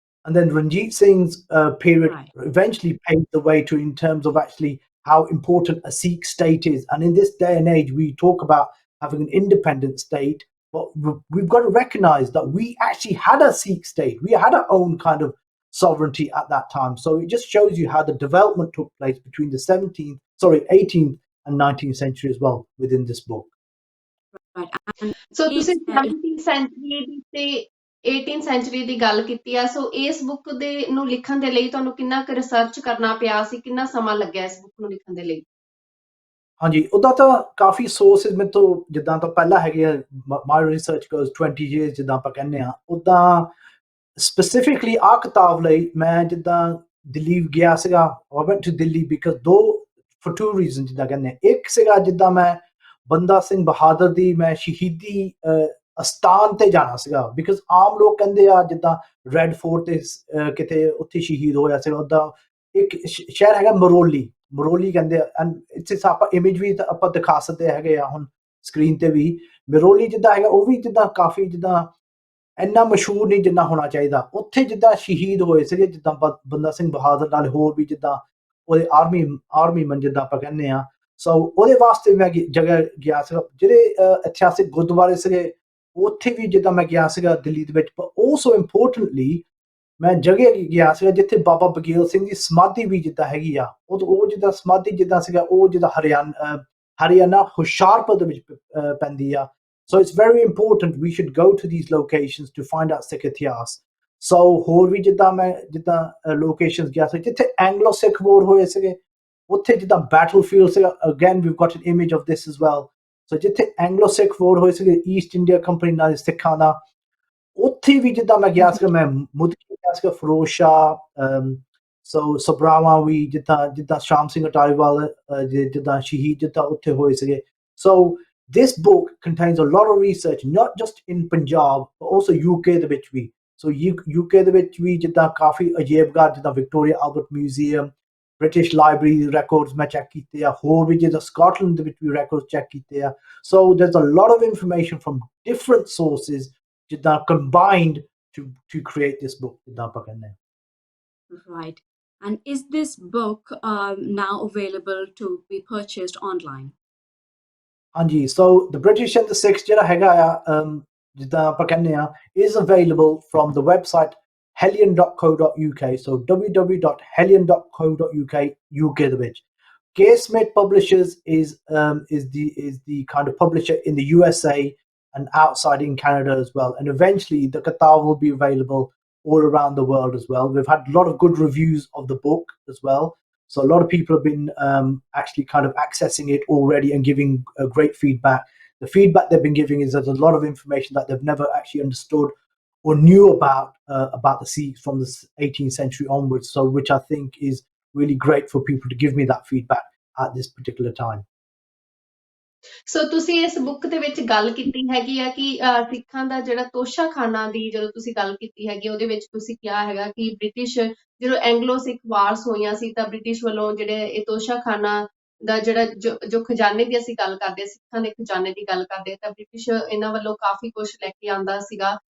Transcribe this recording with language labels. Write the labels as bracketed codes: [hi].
[en] And then Ranjit Singh's period eventually paved the way in terms of actually how important a Sikh state is. And in this day and age, we talk about having an independent state, but we've got to recognize that we actually had a Sikh state. We had our own kind of sovereignty at that time. So it just shows you how the development took place between the 18th and 19th century as well within this book. Right. And [pa] so [en] each [pa] ਤੁਸੀਂ 17th sanctuary ਦੀ ਤੇ 18th sanctuary ਦੀ ਗੱਲ ਕੀਤੀ ਆ, ਸੋ ਇਸ book ਦੇ ਨੂੰ ਲਿਖਣ ਦੇ ਲਈ ਤੁਹਾਨੂੰ ਕਿੰਨਾ ਕੁ ਰਿਸਰਚ ਕਰਨਾ ਪਿਆ ਸੀ, ਕਿੰਨਾ ਸਮਾਂ ਲੱਗਿਆ ਇਸ ਬੁੱਕ ਨੂੰ ਲਿਖਣ ਦੇ ਲਈ? ਹਾਂਜੀ, ਉਹਦਾ ਤਾਂ ਕਾਫੀ ਸੋਰਸਿਸ ਮੇਰੇ ਤੋਂ ਜਿੱਦਾਂ ਤਾਂ ਪਹਿਲਾਂ ਹੈਗੇ ਆ, [en] my research goes 20 years [pa] ਜਿੱਦਾਂ ਆਪਾਂ ਕਹਿੰਦੇ ਆ, ਉੱਦਾਂ ਸਪੈਸੀਫਿਕਲੀ ਆ ਕਿਤਾਬ ਲਈ ਮੈਂ ਜਿੱਦਾਂ ਦਿੱਲੀ ਗਿਆ ਸੀਗਾ। [en] I went to Delhi because for two reasons [pa] ਜਿੱਦਾਂ ਕਹਿੰਦੇ ਆ। ਇੱਕ ਸੀਗਾ ਜਿੱਦਾਂ ਮੈਂ ਬੰਦਾ ਸਿੰਘ ਬਹਾਦਰ ਦੀ ਮੈਂ ਸ਼ਹੀਦੀ ਅਸਥਾਨ ਤੇ ਜਾਣਾ ਸੀਗਾ, ਬਿਕਾਜ਼ ਆਮ ਲੋਕ ਕਹਿੰਦੇ ਆ ਜਿੱਦਾਂ ਰੈੱਡ ਫੋਰਟ ਤੇ ਕਿਤੇ ਉੱਥੇ ਸ਼ਹੀਦ ਹੋਇਆ ਸੀਗਾ। ਉੱਦਾਂ ਇੱਕ ਸ਼ਹਿਰ ਹੈਗਾ ਮਰੋਲੀ ਕਹਿੰਦੇ ਆ, [en] and it's [pa] ਆਪਾਂ ਇਮੇਜ ਵੀ ਆਪਾਂ ਦਿਖਾ ਸਕਦੇ ਹੈਗੇ ਆ ਹੁਣ ਸਕਰੀਨ ਤੇ ਵੀ। ਮਰੋਲੀ ਜਿੱਦਾਂ ਹੈਗਾ ਉਹ ਵੀ ਜਿੱਦਾਂ ਕਾਫੀ ਜਿੱਦਾਂ ਇੰਨਾ ਮਸ਼ਹੂਰ ਨਹੀਂ ਜਿੰਨਾ ਹੋਣਾ ਚਾਹੀਦਾ। ਉੱਥੇ ਜਿੱਦਾਂ ਸ਼ਹੀਦ ਹੋਏ ਸੀਗੇ ਜਿੱਦਾਂ ਬੰਦਾ ਸਿੰਘ ਬਹਾਦਰ ਨਾਲ ਹੋਰ ਵੀ ਜਿੱਦਾਂ ਉਹਦੇ ਆਰਮੀ ਜਿੱਦਾਂ ਆਪਾਂ ਕਹਿੰਦੇ ਆ। ਸੋ ਉਹਦੇ ਵਾਸਤੇ ਮੈਂ ਜਗ੍ਹਾ ਗਿਆ ਸੀਗਾ। ਜਿਹੜੇ ਇਤਿਹਾਸਿਕ ਗੁਰਦੁਆਰੇ ਸੀਗੇ ਉੱਥੇ ਵੀ ਜਿੱਦਾਂ ਮੈਂ ਗਿਆ ਸੀਗਾ ਦਿੱਲੀ ਦੇ ਵਿੱਚ। ਪਰ ਆਲਸੋ ਇੰਪੋਰਟੈਂਟਲੀ ਮੈਂ ਜਗ੍ਹਾ ਗਿਆ ਸੀਗਾ ਜਿੱਥੇ ਬਾਬਾ ਬਗੇਲ ਸਿੰਘ ਦੀ ਸਮਾਧੀ ਵੀ ਜਿੱਦਾਂ ਹੈਗੀ ਆ। ਉਹ ਜਿੱਦਾਂ ਸਮਾਧੀ ਜਿੱਦਾਂ ਸੀਗਾ ਉਹ ਜਿੱਦਾਂ ਹਰਿਆਣਾ ਹੁਸ਼ਿਆਰਪੁਰ ਦੇ ਵਿੱਚ ਪੈਂਦੀ ਆ। [en] So it's very important we should go to these locations to find out Sikh ਇਤਿਹਾਸ। [pa] So ਹੋਰ ਵੀ ਜਿੱਦਾਂ ਮੈਂ locations ਗਿਆ ਸੀ ਜਿੱਥੇ Anglo Sikh war ਹੋਏ ਸੀਗੇ, ਉੱਥੇ ਜਿੱਦਾਂ battlefield ਸੀਗਾ। [en] Again we've got an image of this as well। [pa] So ਜਿੱਥੇ Anglo Sikh war ਹੋਏ ਸੀਗੇ East India Company ਨਾਲ ਸਿੱਖਾਂ ਦਾ, ਉੱਥੇ ਵੀ ਜਿੱਦਾਂ ਮੈਂ ਗਿਆ ਸੀਗਾ। ਮੈਂ ਮੁਦਕੀ ਗਿਆ ਸੀਗਾ, ਫਿਰੋਜ਼ ਸ਼ਾਹ, ਸਭਰਾਵਾਂ ਵੀ ਜਿੱਦਾਂ ਸ਼ਾਮ ਸਿੰਘ ਅਟਾਰੀਵਾਲ ਜਿੱਦਾਂ ਸ਼ਹੀਦ ਜਿੱਦਾਂ ਉੱਥੇ ਹੋਏ ਸੀਗੇ। [en] So this book contains a lot of research, not just in Punjab, but also UK [pa] ਦੇ ਵਿੱਚ ਵੀ। So UK ਦੇ ਵਿੱਚ ਵੀ ਜਿੱਦਾਂ ਕਾਫੀ ਅਜੀਬਘਰ ਜਿੱਦਾਂ Victoria Albert museum, British library records ਮੈਂ ਚੈੱਕ ਕੀਤੇ ਆ। ਹੋਰ ਵੀ ਜਿੱਦਾਂ ਸਕਾਟਲੈਂਡ ਦੇ ਵਿੱਚ ਵੀ ਰੈਕੋਰਡਸ ਚੈੱਕ ਕੀਤੇ ਆ। [en] So there's a lot of information from different sources ਜਿੱਦਾਂ combined to create this book [pa] ਜਿੱਦਾਂ ਆਪਾਂ ਕਹਿੰਦੇ ਆ। [en] Right. And is this book now available to be purchased online? ਹਾਂਜੀ, so the British and the Sikhs [pa] ਜਿਹੜਾ ਹੈਗਾ ਆ ਜਿੱਦਾਂ ਆਪਾਂ ਕਹਿੰਦੇ ਆ [en] is available from the website hellion.co.uk। so www.hellion.co.uk UK ਦੇ ਵਿੱਚ। Smith Publishers is the kind of publisher in the USA and outside in Canada as well, and eventually the kitab will be available all around the world as well. We've had a lot of good reviews of the book as well, so a lot of people have been actually kind of accessing it already and giving great feedback. The feedback they've been giving is there's a lot of information that they've never actually understood or knew about the Sikhs from the 18th century onwards, so which I think is really great for people to give me that feedback at this particular time. [pa] ਸੋ ਤੁਸੀਂ ਇਸ book ਦੇ ਵਿੱਚ ਗੱਲ ਕੀਤੀ ਹੈਗੀ ਆ ਕਿ ਸਿੱਖਾਂ ਦਾ ਜਿਹੜਾ ਤੋਸ਼ਾਖਾਨਾ ਦੀ ਜਦੋਂ ਤੁਸੀਂ ਗੱਲ ਕੀਤੀ ਹੈਗੀ ਉਹਦੇ ਵਿੱਚ ਤੁਸੀਂ ਕਿਹਾ ਹੈਗਾ ਕਿ ਬ੍ਰਿਟਿਸ਼ ਜਦੋਂ ਐਂਗਲੋ ਸਿੱਖ ਵਾਰਸ ਹੋਈਆਂ ਸੀ ਤਾਂ ਬ੍ਰਿਟਿਸ਼ ਵੱਲੋਂ ਜਿਹੜੇ ਇਹ ਤੋਸ਼ਾਖਾਨਾ ਦਾ ਜਿਹੜਾ ਜੋ ਖਜ਼ਾਨੇ ਦੀ ਅਸੀਂ ਗੱਲ ਕਰਦੇ, ਸਿੱਖਾਂ ਦੇ ਖਜ਼ਾਨੇ ਦੀ ਗੱਲ ਕਰਦੇ, ਤਾਂ ਬ੍ਰਿਟਿਸ਼ ਇਹਨਾਂ ਵੱਲੋਂ ਕਾਫੀ ਕੁਛ ਲੈ ਕੇ ਆਉਂਦਾ ਸੀਗਾ।